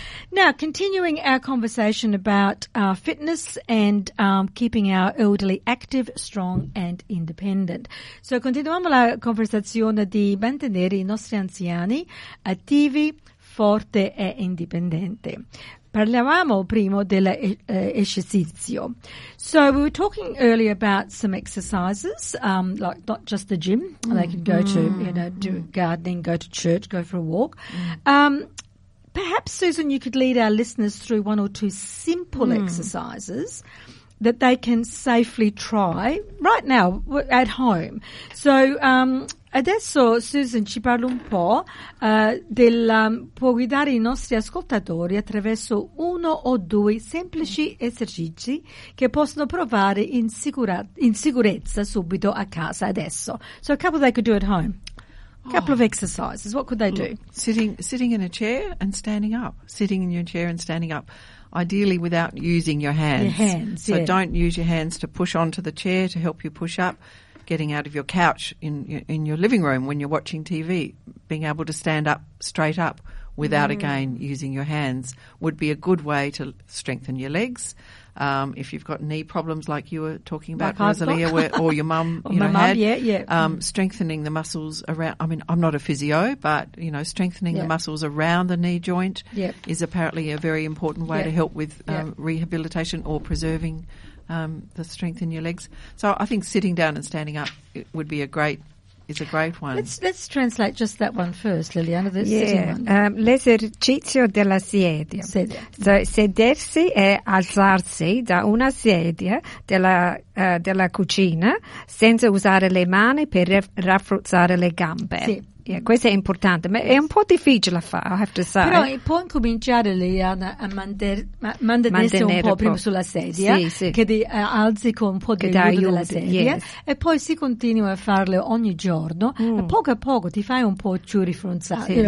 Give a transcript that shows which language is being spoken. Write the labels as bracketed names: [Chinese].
[English] Now, continuing our conversation about fitness and keeping our elderly active, strong and independent. [Italian] So, continuiamo la conversazione di mantenere i nostri anziani attivi, forte e indipendente. Parlavamo prima dell'esercizio. [English] So we were talking earlier about some exercises, like not just the gym. Mm-hmm. They could go to, you know, do gardening, go to church, go for a walk. Perhaps, Susan, you could lead our listeners through one or two simple exercises that they can safely try right now at home. So adesso Susan ci parla un po' può guidare i nostri ascoltatori attraverso uno o due semplici esercizi che possono provare in sicurezza subito a casa adesso. So a couple they could do at home. Couple of exercises. What could they do? Sitting in a chair and standing up. Sitting in your chair and standing up. Ideally without using your hands. Don't use your hands to push onto the chair to help you push up. Getting out of your couch in your living room when you're watching TV, being able to stand up straight up without again using your hands would be a good way to strengthen your legs. If you've got knee problems like you were talking about, Rosalia, or your mum, strengthening the muscles around. I mean, I'm not a physio, but, you know, strengthening the muscles around the knee joint is apparently a very important way to help with rehabilitation or preserving the strength in your legs. So I think sitting down and standing up would be a great one. Let's translate just that one first, Liliana, the sitting one. [Italian] L'esercizio della sedia. So sedersi e alzarsi da una sedia della cucina senza usare le mani per rafforzare le gambe. Questo è importante, ma è un po' difficile a fare, [English] I have to say. [Italian] Però può incominciare, Liliana, a mantenersi un po' prima sulla sedia, che ti alzi con un po' di aiuto della sedia, e poi si continua a farlo ogni giorno, e poco a poco ti fai un po' più rifronzare.